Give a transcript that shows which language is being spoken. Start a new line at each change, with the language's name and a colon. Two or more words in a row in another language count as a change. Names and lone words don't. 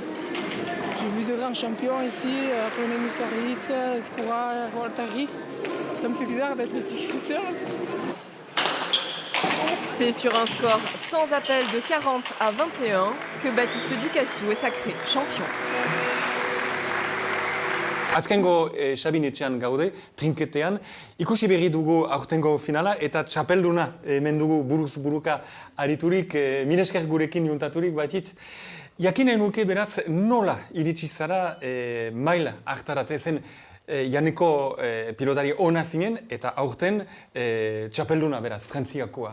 French: J'ai vu de grands champions ici, René Muscarditz, Escoura, Voltari. Ça me fait bizarre d'être le successeur. C'est sur un score sans appel de 40 à 21 que Baptiste Ducassou est sacré champion.
Basque: Azkengo Xabin etxean gaude, trinketean, ikusi berri dugu aurtengo finala eta txapelduna hemen dugu buruz buruka ariturik, mire esker gurekin juntaturik batit. Jakin nahi nuke beraz nola iritsi zara maila hartarat ezen janeko pilotari ona zinen eta aurten txapelduna beraz, frantziakoa.